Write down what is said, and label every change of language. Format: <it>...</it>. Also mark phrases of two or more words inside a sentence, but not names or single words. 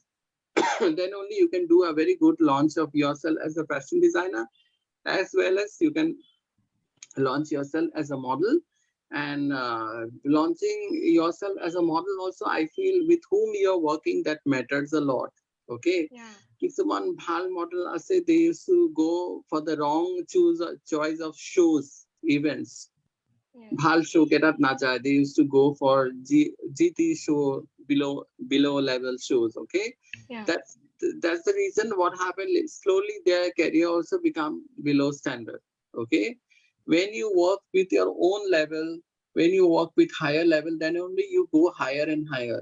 <en>Then only you can do a very good launch of yourself as a fashion designer, as well as you can launch yourself as a model. And launching yourself as a model also, I feel, with whom you're working, that matters a lot. Okay. Yeah.</en> <as>কিছুমান ভাল model আছে,</as> <en>they used to go for the wrong choice of shows, events. Yes.</en> <as>ভাল show কেটাত না যায়,</as> <en>they used to go for GT show, below level shows. Okay. Yeah. That's the reason what happened is slowly their career also become below standard. Okay. When you work with your own level, when you work with higher level, then only you go higher and higher.</en>